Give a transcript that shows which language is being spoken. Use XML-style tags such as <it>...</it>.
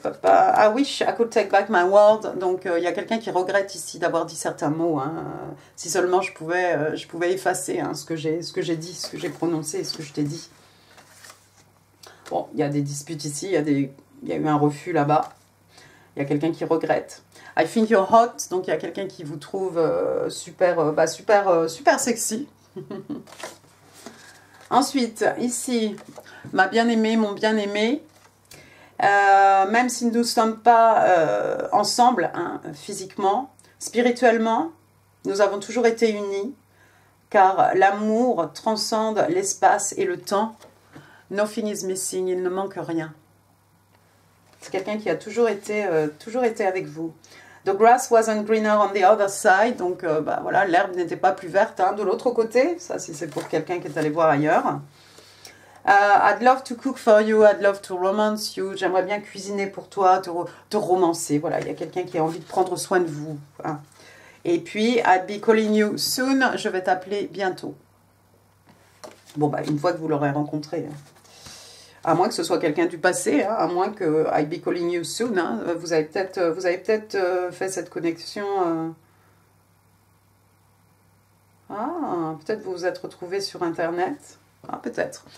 <en>I wish I could take back my word.</en> <fr>Donc, il y a quelqu'un qui regrette ici d'avoir dit certains mots. Hein. Si seulement je pouvais effacer hein, ce que j'ai dit, ce que j'ai prononcé, ce que je t'ai dit. Bon, il y a des disputes ici, il y a eu un refus là-bas. Il y a quelqu'un qui regrette.</fr> <en>I think you're hot.</en> <fr>Donc, il y a quelqu'un qui vous trouve super sexy. Ensuite, ici, ma bien-aimée, mon bien-aimé. Même si nous ne sommes pas ensemble hein, physiquement, spirituellement, nous avons toujours été unis. Car l'amour transcende l'espace et le temps.</fr> <en>Nothing is missing,</en> <fr>il ne manque rien. C'est quelqu'un qui a toujours été avec vous.</fr> <en>The grass wasn't greener on the other side.</en> <fr>Donc, voilà, l'herbe n'était pas plus verte hein, de l'autre côté. Ça, si c'est pour quelqu'un qui est allé voir ailleurs.</fr> <en>I'd love to cook for you, I'd love to romance you.</en> <fr>J'aimerais bien cuisiner pour toi, te romancer. Voilà, il y a quelqu'un qui a envie de prendre soin de vous. Hein. Et puis,</fr> <en>I'd be calling you soon.</en> <fr>Je vais t'appeler bientôt. Bon, une fois que vous l'aurez rencontré. Hein. À moins que ce soit quelqu'un du passé, hein, à moins que</fr> <en>I'll be calling you soon.</en> <fr>Hein, vous avez peut-être fait cette connexion. Ah, peut-être vous vous êtes retrouvés sur Internet. Ah, peut-être.</fr>